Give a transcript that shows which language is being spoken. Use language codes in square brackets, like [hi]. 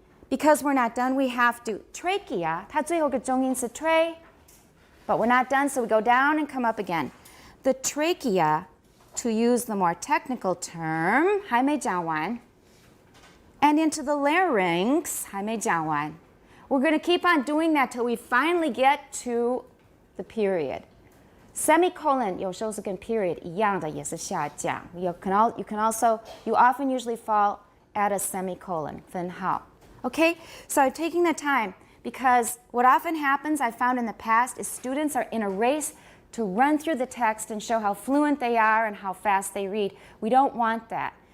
[en] Because we're not done, we have to trachea, [zh] 它最后一个重音是 [en] tre, but we're not done, so we go down and come up again. The trachea, to use the more technical term, [zh] 还没讲完, [en] and into the larynx, 还没讲完. We're going to keep on doing that till we finally get to the period. [zh] Semicolon 有时候是跟 period 一样的，也是下降. [en] You often usually fall at a semicolon, 分号. Okay, so I'm taking the time because what often happens, I found in the past, is students are in a race to run through the text and show how fluent they are and how fast they read. We don't want that.